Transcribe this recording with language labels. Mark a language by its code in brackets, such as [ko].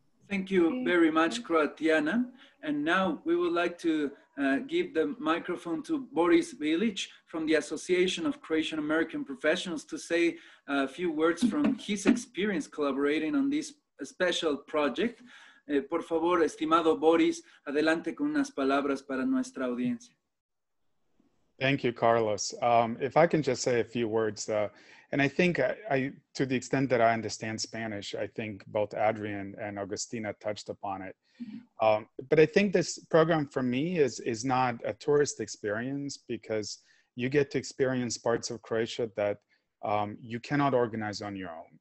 [en] Thank you very much, Croatiana. And now we would like to give the microphone to Boris Bilic from the Association of Croatian American Professionals to say a few words from his experience collaborating on this special project. [es] Por favor, estimado Boris, adelante con unas palabras para nuestra audiencia. [en] Thank you, Carlos. If I can just say a few words, and I think to the extent that I understand Spanish, I think both Adrian and Augustina touched upon it. But I think this program for me is not a tourist experience, because you get to experience parts of Croatia that you cannot organize on your own.